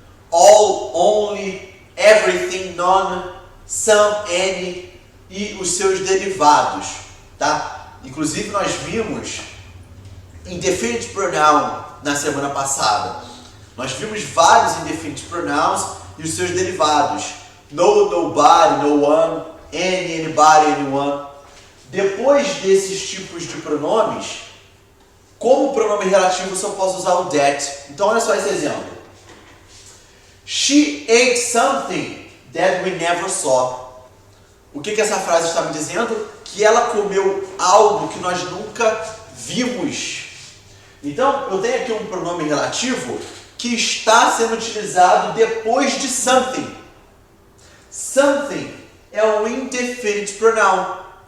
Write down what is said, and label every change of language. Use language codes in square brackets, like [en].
[en] All, only, everything, none, some, any e os seus derivados, tá? [pt] Inclusive nós vimos indefinite pronoun na semana passada. Nós vimos vários indefinite pronouns e os seus derivados. [en] No, nobody, no one, any, anybody, anyone. [pt] Depois desses tipos de pronomes, como pronome relativo, eu só posso usar o that. Então, olha só esse exemplo. [en] She ate something that we never saw. [pt] O que essa frase está me dizendo? Que ela comeu algo que nós nunca vimos. Então, eu tenho aqui um pronome relativo que está sendo utilizado depois de something. Something é um indefinite pronoun.